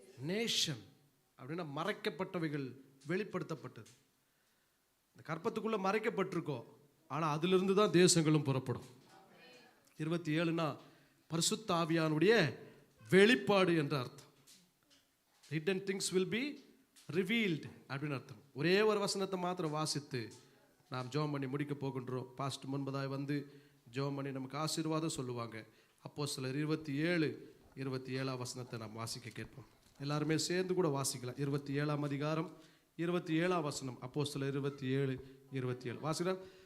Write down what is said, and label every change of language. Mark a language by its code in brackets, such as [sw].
[ta] Nation அப்படின்னா மறைக்கப்பட்டவைகள் வெளிப்படுத்தப்பட்டது. இந்த கற்பத்துக்குள்ள மறைக்கப்பட்டிருக்கோம், ஆனா அதிலிருந்து தான் தேசங்களும் புறப்படும். 27னா பரிசுத்த ஆவியானுடைய வெளிப்பாடு என்ற அர்த்தம். [en] hidden things will be revealed [ta] அப்படின்னு அர்த்தம். ஒரே ஒரு வசனத்தை மாத்திரம் வாசித்து நாம் ஜெபம் பண்ணி முடிக்க போகின்றோம். பாஸ்ட் முன்பதாய் வந்து ஜெபம் பண்ணி நமக்கு ஆசீர்வாதம் சொல்லுவாங்க. அப்போஸ்தலர் 27 நாம் வாசிக்க கேட்போம். எல்லாருமே சேர்ந்து கூட வாசிக்கலாம். 27 27 அப்போஸ்தலர் 27 வாசிக்கலாம்.